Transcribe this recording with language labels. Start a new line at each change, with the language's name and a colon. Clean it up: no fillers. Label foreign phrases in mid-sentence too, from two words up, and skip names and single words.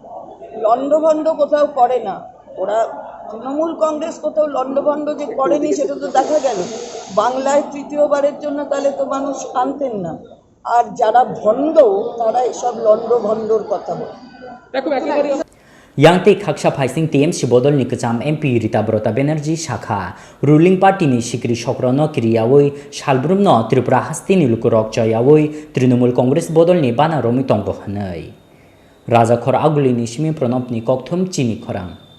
Bangla: লন্ডভন্ড কোথাও করে না ওরা, তৃণমূল কংগ্রেস কোথাও লন্ডভন্ড যে করেনি সেটা তো দেখা গেল। বাংলায় তৃতীয়বারের জন্য তাহলে তো মানুষ আনতেন না। আর যারা ভণ্ড তারা এসব লন্ডভন্ডর কথা বলে। দেখো একেবারে
Kok Borok: Yangte Khaksha Phaising TMC Bodol Nikacham MP Rita Brota Banerjee Shakha
English: ruling party
Kok Borok: ni Shikri Shokrono Kriyawoi Shalbrumno Tripura Hastini Lukurok Joyawoi Trinamool Congress Bodol ni Bana Romi Tongko Hanai Raja Khor Aguli ni Shimi Pranop ni Kokthum Chini Khorang